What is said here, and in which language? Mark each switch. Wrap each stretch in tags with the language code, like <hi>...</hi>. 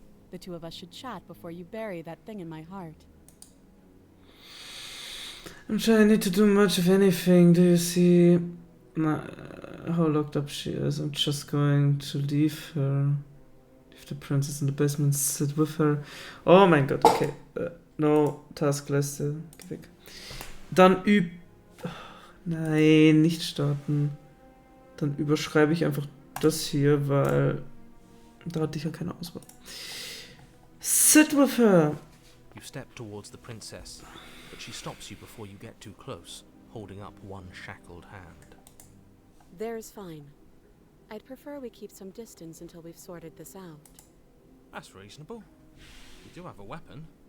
<en>The two of us should chat before you bury that thing in my heart. I'm trying not to do much of anything. Do you see how locked up she is? I'm just going to leave her. Leave the princess in the basement, sit with her.</en> <de>Oh mein Gott, okay.</de> <en>No,</en> <de>Taskleiste. Geh weg. Dann Nein, nicht starten. Dann überschreibe ich einfach das hier, weil da hatte ich ja keine Auswahl.</de> <en>Sit with her. You step towards the princess, but she stops you before you get too close, holding up one shackled hand. There's fine. I'd prefer we keep some distance until we've sorted this out. That's reasonable. You do have a weapon.</en>